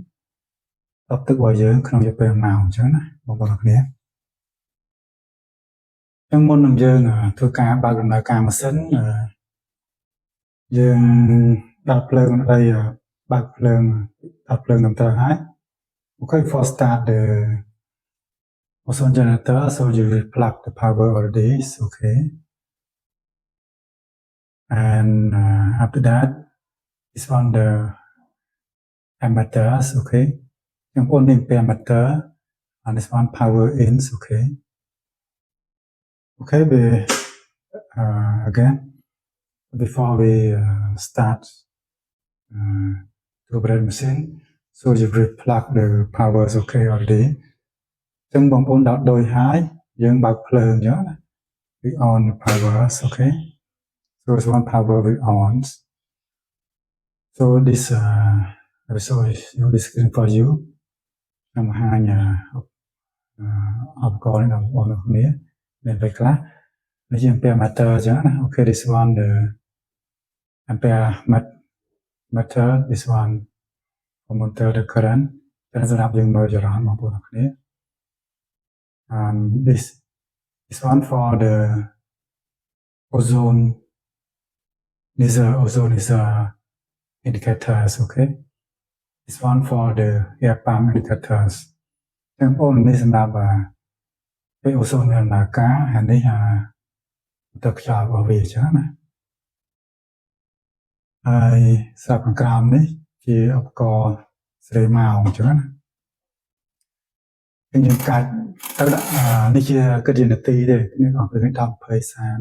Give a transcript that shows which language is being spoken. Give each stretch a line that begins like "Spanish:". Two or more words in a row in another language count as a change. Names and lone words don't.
Khmer: ក្នុងរយៈពេល1ម៉ោងអញ្ចឹងណាបងប្អូនគ្នាអញ្ចឹងមុននឹងយើងធ្វើការបើកដំណើរការម៉ាស៊ីនយើងបើកភ្លើងត្រឹមត្រូវហើយ
English: Okay, for start the ozone generator, so you will plug the power already, okay. And after that, this one the emitters, okay. Yung only emitter, and this one power ins, okay. Okay, again, before we start to operate machine, so you will plug the powers, okay, already.
Khmer: ចឹងបងប្អូនដល់ដោយហើយយើងបើកភ្លើងអញ្ចឹងណា
English: we on the powers, okay. So it's one power we on. So this this screen for you.
Khmer: ខ្ញុំបង្ហាញឧបករណ៍នេះដល់បងប្អូនគ្នាមានពេលខ្លះនេះជា
English: ampere meter
Khmer: អញ្ចឹងណា
English: Okay, this one the ampere meter, this one for monitor the current
Khmer: តែសម្រាប់យើងមើលចរន្តបងប្អូនគ្នា
English: this one for the ozone indicators, okay. This one for the air pump indicators.
Khmer: ចឹងបងប្អូននេះសម្រាប់ពេលអូសូនមានដំណើរការហើយនេះទឹកខ្យល់របស់វាអញ្ចឹងណាហើយស្រាប់ខាងក្រោមនេះជាឧបករណ៍ស្រីម៉ោងអញ្ចឹងណា យើងកាច់ទៅនេះជាគិតជានាទីទេនេះអស់ពី10 20 30